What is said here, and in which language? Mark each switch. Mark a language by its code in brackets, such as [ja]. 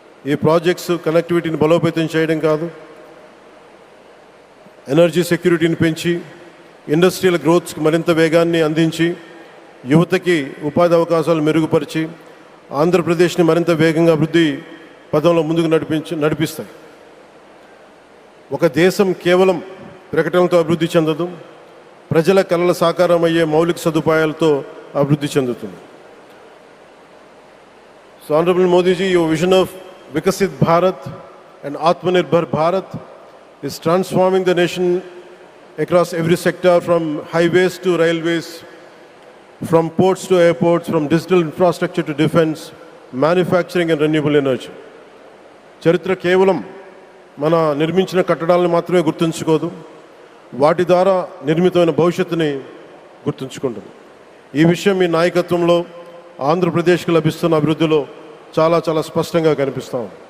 [te] ఈ ప్రాజెక్ట్స్ కనెక్టివిటీని బలోపేతం చేయడం కాదు, ఎనర్జీ సెక్యూరిటీని పెంచి ఇండస్ట్రియల్ గ్రోత్స్కి మరింత వేగాన్ని అందించి యువతకి ఉపాధి అవకాశాలు మెరుగుపరిచి ఆంధ్రప్రదేశ్ని మరింత వేగంగా అభివృద్ధి పదంలో ముందుకు నడిపిస్తాయి. ఒక దేశం కేవలం ప్రకటనలతో అభివృద్ధి చెందదు, ప్రజల కలల సాకారం అయ్యే మౌలిక సదుపాయాలతో అభివృద్ధి చెందుతుంది. [en] So honourable Modiji, your vision of Viksit Bharat and Atmanirbhar Bharat is transforming the nation across every sector, from highways to railways, from ports to airports, from digital infrastructure to defense, manufacturing and renewable energy. [te] చరిత్ర కేవలం మన నిర్మించిన కట్టడాలను మాత్రమే గుర్తుంచుకోదు, వాటి ద్వారా నిర్మితమైన భవిష్యత్తుని గుర్తుంచుకుంటుంది. ఈ విషయం మీ నాయకత్వంలో ఆంధ్రప్రదేశ్కి లభిస్తున్న అభివృద్ధిలో చాలా చాలా స్పష్టంగా కనిపిస్తాం.